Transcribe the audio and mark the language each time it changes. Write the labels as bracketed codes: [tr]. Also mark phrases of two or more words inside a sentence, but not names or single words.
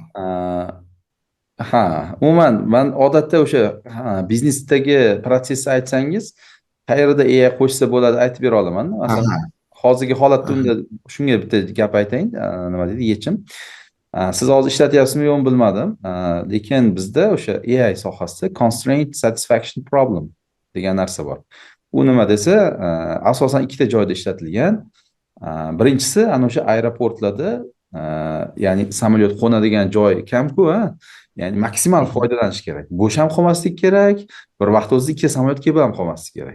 [uz] Ha, umuman men odatda o'sha biznesdagi protsessni aytsangiz, qayerda AI qo'shsa bo'ladi aytib bera olaman. Masalan, hozirgi holatda unda shunga bitta gap aytayin, nima deydi, yechim. Siz hozir ishlatyapsizmi yo'qmi bilmadim. Lekin bizda o'sha AI sohasida [en] constraint satisfaction problem [uz] degan narsa bor. U nima desa, asosan ikkita joyda ishlatilgan. Birinchisi ana o'sha aeroportlarda, ya'ni samolyot qo'nadigan joy kam-ku, ya'ni maksimal foydalanish kerak. Bo'sh ham qolmaslik kerak, bir vaqt o'zida ikkita samolyot kelib ham qolmaslik kerak.